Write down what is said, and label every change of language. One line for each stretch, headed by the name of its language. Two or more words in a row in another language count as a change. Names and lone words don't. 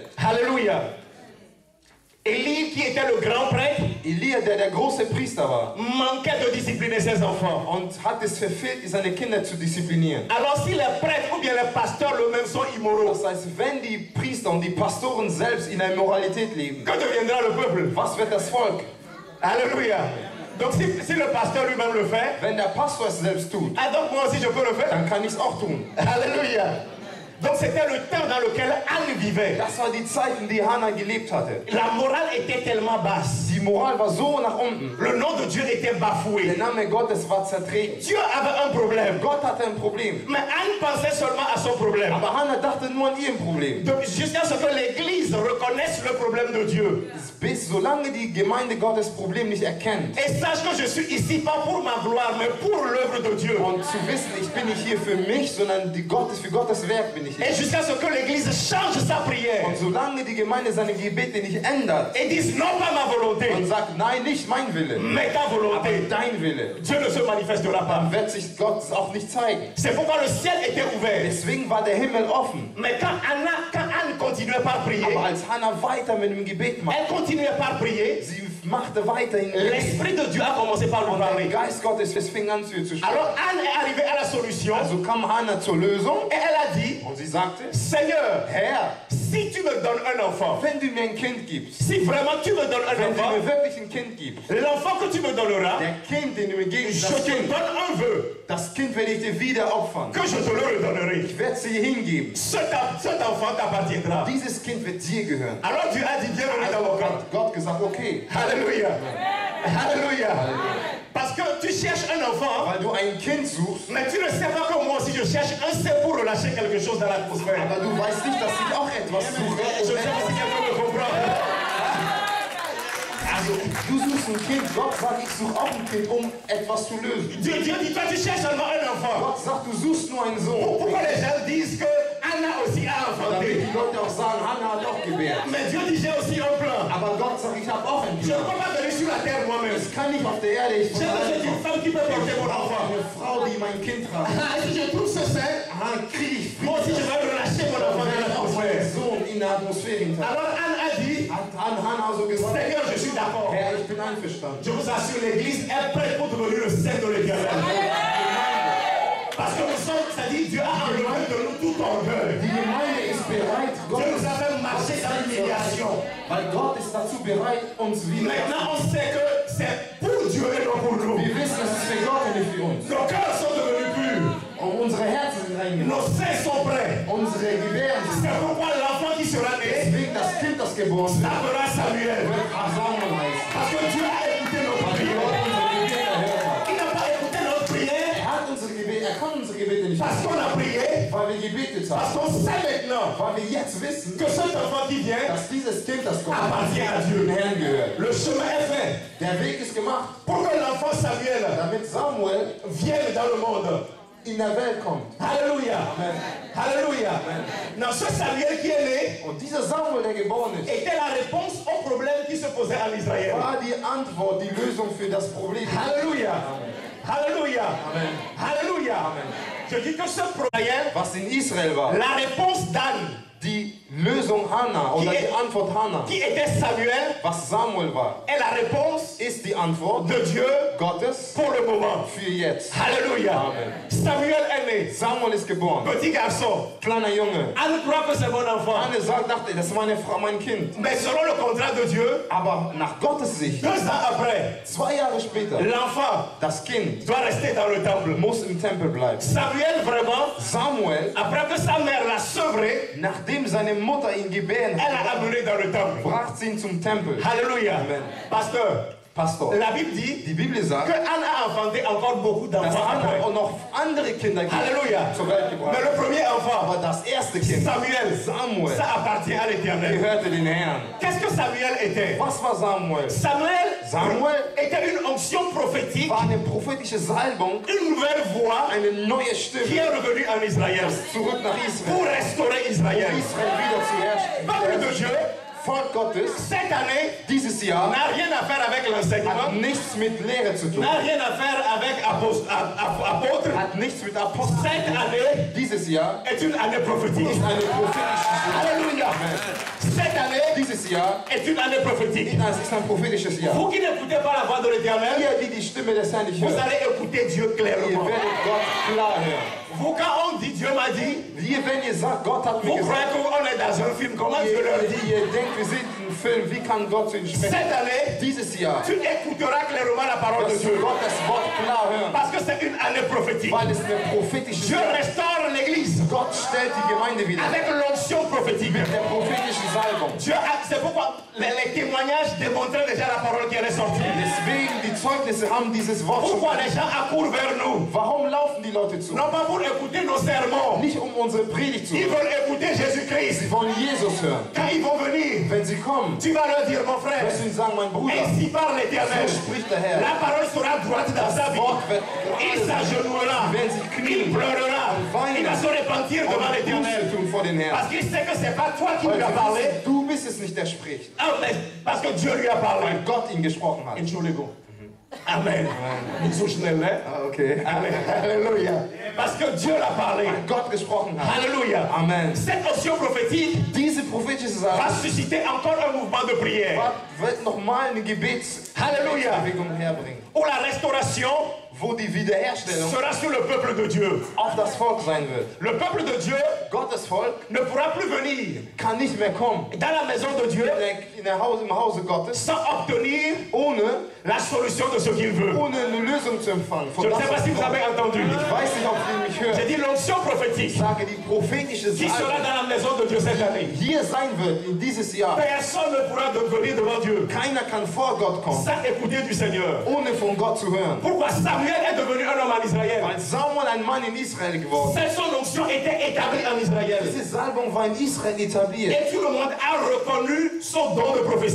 French: Alléluia. Élie, qui était le grand prêtre,
German: Elia, der große Priester war
French: manquait de discipliner ses enfants.
German: und hat es verfehlt, seine Kinder zu disziplinieren.
French: Alors si les prêtres ou bien les pasteurs eux-mêmes sont immoraux,
German: Das heißt, wenn die Priester und die Pastoren selbst in der Immoralität leben,
French: que deviendra le peuple?
German: was wird das Volk?
French: Alléluia. Donc si le pasteur lui-même le fait,
German: Wenn der Pastor es selbst tut,
French: ah, donc moi aussi je peux le faire.
German: dann kann ich es auch tun.
French: Alléluia. Donc c'était le temps dans lequel Anne vivait.
German: Das war die Zeiten, die Hannah gelebt hatte.
French: La morale était tellement basse.
German: Die Moral war so nach unten.
French: Le nom de Dieu était bafoué.
German: Der Name Gottes war zertreten.
French: Dieu avait un problème.
German: Gott hatte ein Problem.
French: Mais Anne pensait seulement à son problème.
German: Aber Hannah dachte nur an ihr Problem.
French: Donc, jusqu'à ce que l'Église reconnaisse le problème de Dieu.
German: Bis solange die Gemeinde Gottes Problem nicht erkennt.
French: Et sache que je suis ici pas pour ma gloire, mais pour l'œuvre de Dieu.
German: Und zu wissen, ich bin nicht hier für mich, sondern für Gottes Werk bin ich
French: Et
German: hier.
French: jusqu'à ce que l'Église change sa prière.
German: Und solange die Gemeinde seine Gebete nicht ändert
French: Et dise non pas ma volonté,
German: und sagt, nein, nicht mein Wille,
French: mais ta
German: aber
French: volonté.
German: dein Wille,
French: Dieu ne se manifestera pas.
German: dann wird sich Gott auch nicht zeigen.
French: C'est pourquoi le ciel était ouvert.
German: Deswegen war der Himmel offen.
French: Mais quand Anne continuait par prier,
German: Aber als Hannah weiter mit dem Gebet machte,
French: elle continuait par prier,
German: sie machte weiterhin Gebet.
French: l'Esprit de Dieu a commencé par lui
German: Und der
French: parler.
German: Geist Gottes fing an zu ihr zu sprechen.
French: Alors Anne est arrivée à la solution
German: Also kam Hannah zur Lösung
French: et elle a dit,
German: und sie sagte,
French: Seigneur,
German: Herr,
French: si tu me donnes un enfant,
German: wenn du mir ein Kind gibst,
French: si vraiment tu me donnes un
German: wenn du
French: enfant,
German: mir wirklich ein Kind gibst,
French: l'enfant que tu me donneras,
German: der Kind, den du mir gibst,
French: je te donne un vœu,
German: das Kind werde ich dir wieder opfern.
French: que je te le redonnerai.
German: Ich werde sie hingeben.
French: Cet enfant t'appartiendra.
German: Dieses Kind wird dir gehören.
French: Alors Dieu a dit, bienvenue dans mon camp.
German: Hat Gott gesagt, okay,
French: Alléluia. Alléluia. Parce que tu cherches un enfant,
German: weil du ein Kind suchst,
French: mais tu ne sais pas que moi aussi je cherche un c'est pour relâcher quelque chose dans l'atmosphère.
German: aber du weißt nicht, dass ich auch etwas
French: Je
German: suche.
French: ne sais pas si quelqu'un me comprend.
German: Also, du suchst ein Kind, Gott sagt, ich suche auch ein Kind, um etwas zu lösen.
French: Dieu dit, toi tu cherches seulement un enfant.
German: Gott sagt, du suchst nur einen Sohn.
French: Pourquoi les gens disent que Anna aussi a
German: Damit
French: enfanté?
German: die Leute auch sagen, Hannah hat auch gebärt.
French: Mais Dieu dit, j'ai aussi un plan.
German: Aber Gott sagt, ich habe auch ein
French: Je ne
German: Plan.
French: peux pas venir sur la terre moi-même.
German: Es kann nicht auf der Erde, ich
French: J'ai besoin d'une femme qui peut porter mon enfant.
German: eine Frau, die mein Kind tragt.
French: Ah, si je trouve ce sein,
German: Krieg ich
French: moi aussi je vais relâcher mon enfant dans
German: auch meinen
French: l'atmosphère.
German: Sohn in der Atmosphäre hinter.
French: Alors Anne a dit,
German: Hat Hannah so gesagt,
French: Seigneur, je suis d'accord.
German: Herr, ich bin einverstanden.
French: Je vous assure, l'église est prête pour devenir le sein de l'éternel. Parce que nous sommes, c'est-à-dire Dieu a enlevé de nous tout orgueil.
German: Die Gemeinde ist bereit, Gott
French: Dieu nous a fait marcher dans l'humiliation.
German: weil Gott ist dazu bereit, uns wieder.
French: Maintenant, on sait que c'est pour Dieu et non pour nous.
German: Wir wissen, es ist für Gott und nicht für uns.
French: Nos cœurs sont devenus purs.
German: Und unsere Herzen sind reingemacht.
French: Nos seins sont prêts.
German: Unsere Gebärden sind.
French: C'est pourquoi l'enfant qui sera né
German: Deswegen das Kind, das geboren wird,
French: s'appellera Samuel.
German: wird Samuel heißen.
French: Parce que Dieu a écouté nos
German: Weil
French: prières.
German: Gott unsere Gebete erhört hat.
French: Il n'a pas écouté notre prière
German: Er kann unsere Gebete nicht
French: parce qu'on a prié,
German: weil wir gebetet
French: parce
German: haben.
French: qu'on sait maintenant
German: Weil wir jetzt wissen,
French: que cet enfant qui vient
German: dass dieses Kind, das kommt,
French: appartient à
German: dem
French: Dieu.
German: Herrn gehört.
French: Le chemin est fait
German: Der Weg ist gemacht,
French: pour que l'enfant Samuel
German: damit Samuel
French: vienne dans le monde.
German: in der Welt kommt.
French: Alléluia. Alléluia. Non, ce Samuel qui est né
German: Und dieser Samuel, der geboren ist,
French: était la réponse au problème qui se posait en Israël.
German: war die Antwort, die Lösung für das Problem.
French: Alléluia. Alléluia.
German: Amen.
French: Alléluia. Je dis que ce problème,
German: Was in Israel war,
French: la réponse d'Anne,
German: die Lösung Hannah oder die Antwort Hannah,
French: qui était Samuel,
German: was Samuel war,
French: est la réponse
German: ist die Antwort
French: de Dieu
German: Gottes
French: pour le moment.
German: für jetzt.
French: Alléluia.
German: Amen.
French: Samuel est né.
German: Samuel ist geboren,
French: Petit garçon.
German: kleiner Junge.
French: Anne croit que c'est mon enfant.
German: Anne dachte, das ist meine Frau, mein Kind.
French: Mais selon le contrat de Dieu,
German: Aber nach Gottes Sicht,
French: 2 ans après,
German: 2 Jahre später,
French: l'enfant
German: das Kind
French: doit rester dans le temple.
German: muss im Tempel bleiben.
French: Samuel, vraiment,
German: Samuel,
French: après que sa mère l'a sevré,
German: nachdem seine Mutter ihn gebären
French: elle
German: hat,
French: l'a amené dans le temple.
German: brachte sie ihn zum Tempel.
French: Alléluia.
German: Amen.
French: Pasteur,
German: Pastor,
French: la Bible dit
German: die Bibel
French: que
German: sagt,
French: Anne a enfanté encore beaucoup
German: dass
French: d'enfants
German: Hannah
French: après.
German: auch noch andere Kinder
French: Alléluia.
German: zur Welt gebracht
French: Mais
German: hat.
French: le premier enfant,
German: Aber das erste Kind,
French: Samuel,
German: Samuel,
French: ça appartient à l'Éternel.
German: gehörte den Herrn.
French: Qu'est-ce que Samuel était?
German: Was war Samuel?
French: Samuel était une onction prophétique,
German: War eine prophetische Salbung,
French: une nouvelle voix
German: eine neue
French: qui
German: Stimme,
French: est revenue en Israël
German: zurück nach Israel.
French: pour restaurer Israël.
German: Israel wieder zu herrschen.
French: Peuple de Dieu,
German: Volk Gottes,
French: cette année,
German: dieses Jahr,
French: n'a rien à faire avec
German: hat
French: l'enseignement,
German: nichts mit Lehre zu tun.
French: n'a rien à faire avec apôtre.
German: Hat nichts mit Apostel zu
French: Cette
German: tun.
French: année
German: Dieses Jahr
French: est une année prophétique.
German: ist eine prophetische
French: Alléluia. Cette année
German: Dieses Jahr
French: est une année prophétique.
German: ist ein prophetisches Jahr.
French: Vous qui n'écoutez pas la voix de l'Éternel,
German: Ihr, die die Stimme des Herrn nicht
French: vous
German: hört,
French: allez écouter Dieu
German: ihr
French: clairement.
German: werdet Gott klar hören.
French: Vous, quand on dit Dieu m'a dit,
German: Ihr, wenn ihr sagt, Gott hat mir
French: vous
German: gesagt,
French: croyez qu'on est dans un film. Comment Dieu leur dit?
German: ihr denkt, wir sind im Film, wie kann Gott zu ihnen
French: Cette
German: sprechen?
French: année,
German: Dieses Jahr,
French: tu écouteras clairement la parole de
German: dass
French: Dieu.
German: du Gottes Wort klar hören,
French: Parce que c'est une année prophétique.
German: weil es eine prophetische
French: Dieu restaure l'église
German: Gott stellt die Gemeinde wieder
French: avec l'onction prophétique.
German: der prophetischen Salbung.
French: C'est pourquoi les témoignages démontraient déjà la parole qui allait sortir.
German: Deswegen, die Zeugnisse haben dieses Wort schon.
French: Pourquoi les gens accourent vers nous?
German: Warum laufen die Leute zu?
French: Non pas pour écouter nos sermons.
German: Nicht um unsere Predigt zu
French: Ils
German: hören.
French: veulent écouter Jésus-Christ.
German: Sie wollen Jesus hören.
French: Quand ils vont venir,
German: Wenn sie kommen,
French: tu vas leur dire, mon frère,
German: wirst du ihnen sagen, mein Bruder,
French: ainsi parle l'Éternel.
German: so spricht der Herr.
French: La parole sera droite dans sa
German: Das
French: vie.
German: Wort wird
French: Il
German: gerade sein.
French: s'agenouillera.
German: Sie werden sich
French: Il
German: knien
French: pleurera. Il va se repentir devant
German: und
French: l'Éternel.
German: Buße tun vor den Herrn.
French: Parce qu'il sait que c'est pas toi qui
German: Weil
French: lui as
German: sie
French: parlé.
German: wissen, du bist es nicht, der spricht.
French: Ah, mais parce que Dieu lui a parlé.
German: Weil Gott ihn gesprochen hat. Entschuldigung. Amen. Nicht so schnell, ne? Okay.
French: Amen. Alléluia. Parce que Dieu l'a parlé.
German: Gott gesprochen hat.
French: Alléluia.
German: Amen.
French: Cette option prophétique
German: Diese prophetische
French: va
German: Salbung
French: susciter encore un mouvement de prière.
German: wird nochmal eine
French: Alléluia.
German: Gebetsbewegung herbringen,
French: Où la restauration
German: wo die Wiederherstellung
French: sera sur le peuple de Dieu.
German: auf das Volk sein wird.
French: Le peuple de Dieu
German: Gottes Volk
French: ne pourra plus venir
German: kann nicht mehr kommen
French: dans la maison de Dieu
German: im Hause Gottes,
French: sans obtenir
German: ohne
French: la solution de ce qu'il veut.
German: eine Lösung zu empfangen.
French: Je
German: Von
French: ne
German: das,
French: sais pas
German: was
French: si vous avez entendu.
German: ich weiß nicht, ob Sie mich
French: J'ai
German: hören.
French: dit l'onction prophétique
German: Ich sage, die prophetische
French: qui sera
German: Salbung,
French: dans la maison de Dieu cette année.
German: hier sein wird in dieses Jahr.
French: Personne ne pourra venir devant Dieu
German: Keiner kann vor Gott kommen,
French: sans écouter du Seigneur.
German: ohne von Gott zu hören.
French: Pourquoi Samuel est devenu un homme en Israël?
German: Weil Samuel ein Mann in Israel geworden ist.
French: C'est son onction était établie en Israël.
German: Diese Salbung war in Israel etabliert.
French: Et tout le monde a reconnu son don de prophétie.